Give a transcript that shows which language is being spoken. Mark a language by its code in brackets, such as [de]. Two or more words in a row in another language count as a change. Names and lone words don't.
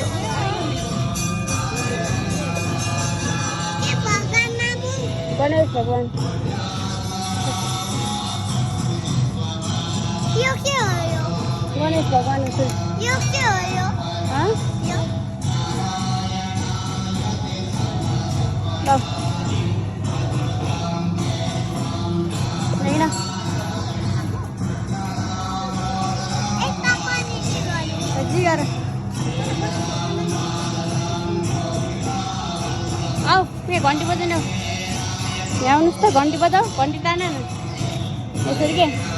[ne] गणेश भगवान यो के हो यो गणेश भगवान हो यो के हो यो हाँ यो [hi] लो नहीं ना एक पानी से गर्नु [ne] जी गर आओ के घन्टी बजाउनु यहाँ आउनुहोस् त घन्टी बजाऊ घन्टी तान न यसरी के